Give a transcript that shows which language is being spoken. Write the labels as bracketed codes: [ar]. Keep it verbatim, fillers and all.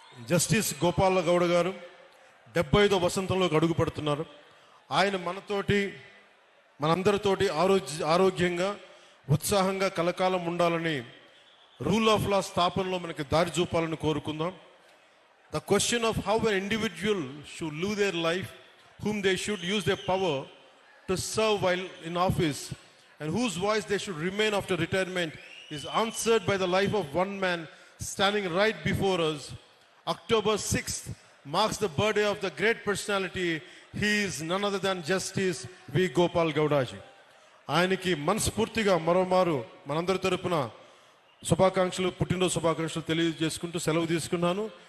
[te] Justice Gopala Gowda గారు డెబ్బై ఐదో వసంతంలోకి అడుగు పెడుతున్నారు. ఆయన మనతోటి మనందరితోటి ఆరోగ్య ఆరోగ్యంగా ఉత్సాహంగా కలకాలం ఉండాలని, రూల్ ఆఫ్ లా స్థాపనలో మనకి దారి చూపాలని కోరుకుందాం. [en] The question of how an individual should live their life, whom they should use their power to serve while in office, and whose voice they should remain after retirement, is answered by the life of one man standing right before us. October sixth marks the birthday of the great personality. He is none other than Justice V. [te] Gopal Gowdaji. ఆయనకి మనస్ఫూర్తిగా మరోమారు మనందరి తరపున శుభాకాంక్షలు, పుట్టినరోజు శుభాకాంక్షలు తెలియజేసుకుంటూ సెలవు తీసుకున్నాను.